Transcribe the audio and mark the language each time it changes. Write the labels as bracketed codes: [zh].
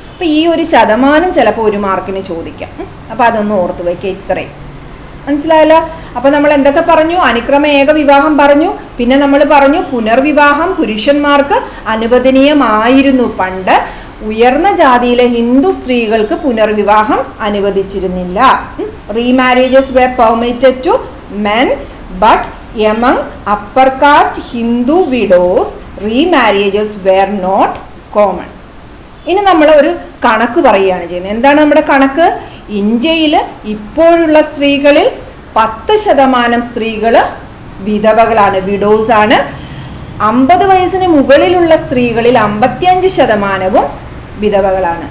[ml] അപ്പോൾ ഈ ഒരു ശതമാനം ചിലപ്പോൾ ഒരു മാർക്കിന് ചോദിക്കാം. അപ്പോൾ അതൊന്ന് ഓർത്ത് വയ്ക്കുക. ഇത്രയും മനസ്സിലായല്ലോ. അപ്പോൾ നമ്മൾ എന്തൊക്കെ പറഞ്ഞു? അനുക്രമ ഏക വിവാഹം പറഞ്ഞു, പിന്നെ നമ്മൾ പറഞ്ഞു പുനർവിവാഹം പുരുഷന്മാർക്ക് അനുവദനീയമായിരുന്നു. പണ്ട് ഉയർന്ന ജാതിയിലെ ഹിന്ദു സ്ത്രീകൾക്ക് പുനർവിവാഹം അനുവദിച്ചിരുന്നില്ല. [en] Remarriages were permitted to men, but among upper caste Hindu widows remarriages were not common. [ml] ഇനി നമ്മൾ ഒരു കണക്ക് പറയുകയാണ് ചെയ്യുന്നത്. എന്താണ് നമ്മുടെ കണക്ക്? ഇന്ത്യയിൽ ഇപ്പോഴുള്ള സ്ത്രീകളിൽ 10% സ്ത്രീകൾ വിധവകളാണ്, വിഡോസ് ആണ്. 50 വയസ്സിന് മുകളിലുള്ള സ്ത്രീകളിൽ 55% വിധവകളാണ്.